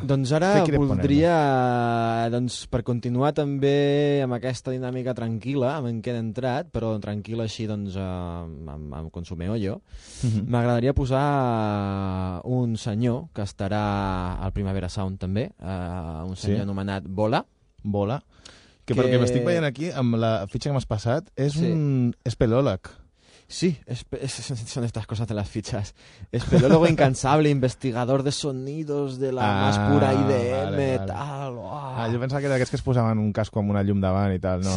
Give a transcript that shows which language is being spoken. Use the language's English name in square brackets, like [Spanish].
[Catalan] Doncs ara voldria, doncs, per continuar també amb aquesta dinàmica tranquil·la en què he entrat, però tranquil·la així, doncs, amb Consumeo jo, m'agradaria posar un senyor que estarà al Primavera Sound també, un senyor anomenat Bola. Bola. Que perquè m'estic veient aquí, amb la fitxa que m'has passat, és un espeleòleg. [Spanish] Sí, son estas cosas de las fichas. Espeleólogo incansable, investigador de sonidos de la más pura IDM, vale. Tal. Oh. Ah, yo pensaba que era [Catalan] aquests que es posaven un casco amb una llum davant i tal, no?